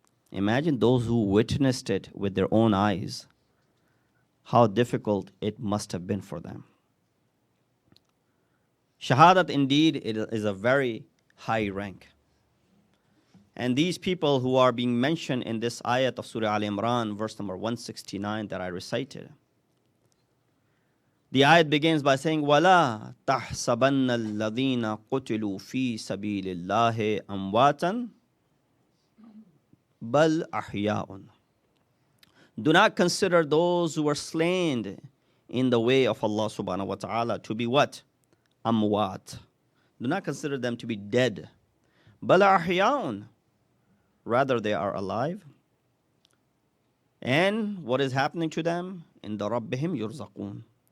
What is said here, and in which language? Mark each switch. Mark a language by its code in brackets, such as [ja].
[en] Imagine those who witnessed it with their own eyes, how difficult it must have been for them. Shahadat indeed is a very high rank. And these people who are being mentioned in this ayat of Surah Al Imran, verse number 169 that I recited. The ayat begins by saying, [ar] وَلَا تَحْسَبَنَّ الَّذِينَ قُتِلُوا فِي سَبِيلِ اللَّهِ أَمْوَاتًا بَلْ أَحْيَاءٌ. [en] Do not consider those who were slain in the way of Allah subhanahu wa ta'ala to be what? Amwat. Do not consider them to be dead. [ar] بَلْ أَحْيَاءٌ. [en] Rather, they are alive. And what is happening to them? In the Rabbihim yurzaqun.